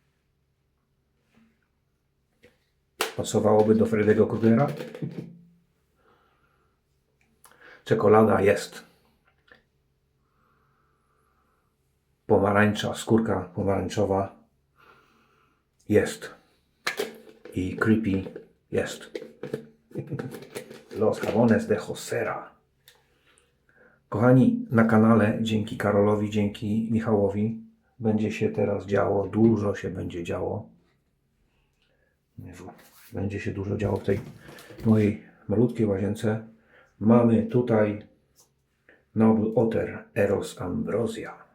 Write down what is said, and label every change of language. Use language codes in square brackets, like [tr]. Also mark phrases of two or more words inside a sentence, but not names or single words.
[pl] Pasowałoby do Freddy'ego Krugera. Czekolada jest. Pomarańcza, skórka pomarańczowa jest. I creepy jest. Los Jabones de Hosera. Kochani, na kanale dzięki Karolowi, dzięki Michałowi będzie się teraz działo, dużo się będzie działo. Będzie się dużo działo w tej mojej malutkiej łazience. Mamy tutaj Noble Otter Eros Ambrosia.